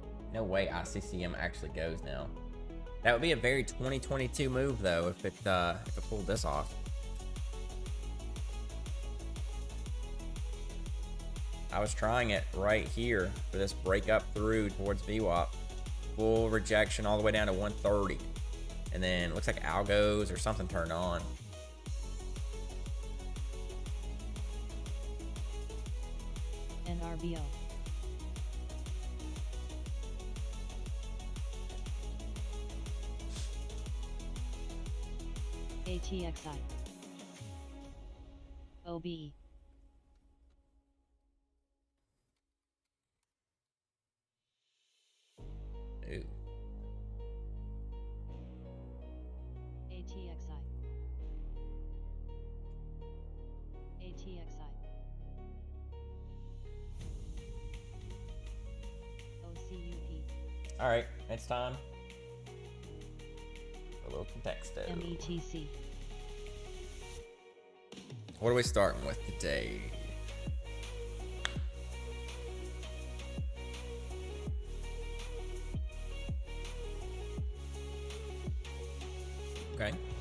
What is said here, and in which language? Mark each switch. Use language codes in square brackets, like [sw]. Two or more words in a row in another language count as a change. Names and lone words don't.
[en] No way ICCM actually goes now. That would be a very 2022 move though if it pulled this off. I was trying it right here for this break up through towards VWAP. Full rejection all the way down to 130. And then looks like algos or something turned on. NRBO. ATXI. OBE. Ooh. ATXI. ATXI. OCUP. All right, it's time. A little contexto. METC. What are we starting with today? Okay.